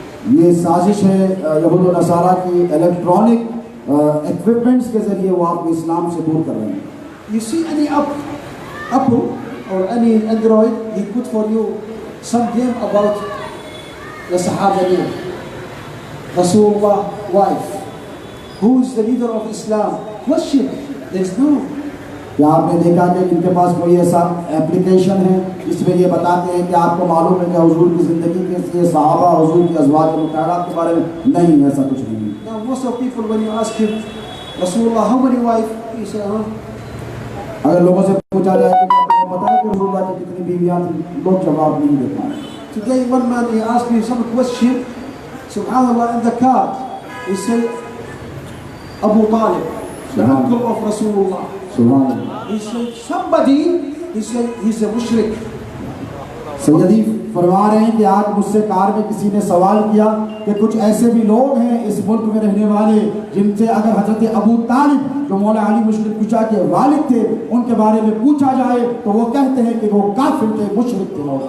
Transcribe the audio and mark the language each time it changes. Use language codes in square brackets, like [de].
[hi] ये साजिश है यहूद और नसारा की, इलेक्ट्रॉनिक इक्विपमेंट्स के जरिए वो आपको इस्लाम से दूर कर रहे हैं। [en] You see any Apple or any Android, he put for you some game about the Sahaba name, Rasulullah wife, who is the leader of Islam. Question, there is no. [hi] क्या आपने देखा कि इनके पास कोई ऐसा एप्लीकेशन है जिसमें ये बताते हैं कि आपको मालूम है कि हुजूर की ज़िंदगी कैसी है, सहाबा हुजूर की अज़वाज मुताहरात के बारे में? नहीं, ऐसा कुछ नहीं है। [en] Now most of people when you ask him, Rasulullah how many wife, he say, [hi] अगर लोगों से पूछा जाए कि आपको पता है कि रसूलुल्लाह की कितनी बीवियां थी, लोग जवाब नहीं दे पाए। [en] Today one man, he asked me some question, subhanallah, in the car. He said, Abu Talib, the uncle of Rasulullah. Subhanallah. He said, somebody, he said, he's a mushrik. [hi] सैयदी फरमा रहे हैं कि आज मुझसे कार में किसी ने सवाल किया कि कुछ ऐसे भी लोग हैं इस मुल्क में रहने वाले जिनसे अगर हजरत अबू तालिब जो मौला अली मुश्किल कुशा के वालिद थे उनके बारे में पूछा जाए तो वो कहते हैं कि वो काफिर थे, मुशरिक थे।